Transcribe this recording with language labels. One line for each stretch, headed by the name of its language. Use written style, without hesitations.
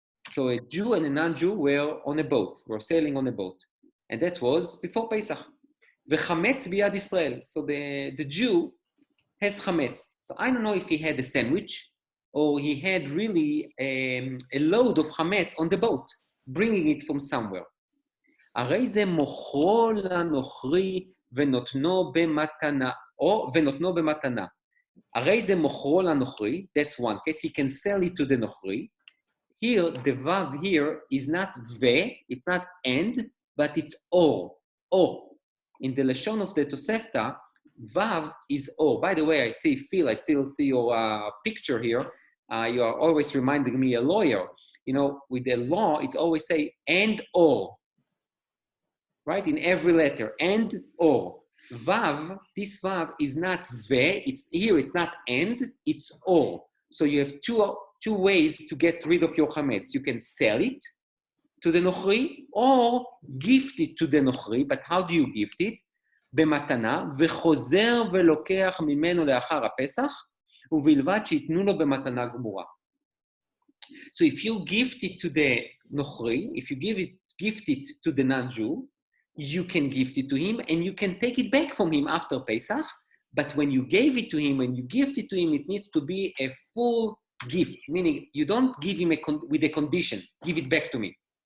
English: So a Jew and a non-Jew were on a boat, were sailing on a boat, and that was before Pesach.
Hebrew: V'chametz biyad Israel.
English: So the Jew has chametz. So I don't know if he had a sandwich or he had really a load of chametz on the boat, bringing it from somewhere.
Hebrew: הרי זה מוכרו לנוכרי ונותנו במתנה, או ונותנו במתנה. הרי זה מוכרו לנוכרי,
English: that's one case, he can sell it to the נוכרי. Here, the vav here is not ve, it's not and, but it's o, o. In the Lashon of the Tosefta, vav is o. By the way, I see Phil, I still see your picture here. You are always reminding me a lawyer. You know, with the law, it's always say and or. Right? In every letter, and or. Vav, this vav is not ve, it's here, it's not and, it's or. So you have two ways to get rid of your chametz. You can sell it to the nochri or gift it to the nochri, but how do you gift it?
Hebrew: במתנה, וחוזר ולוקח ממנו לאחר הפסח, ובלבד שיתנו לו במתנה גמורה.
English: So if you gift it to the nochri, if you gift it to the non-Jew, you can gift it to him and you can take it back from him after Pesach, but when you gave it to him, when you gift it to him, it needs to be a full gift, meaning you don't give him with a condition, give it back to me.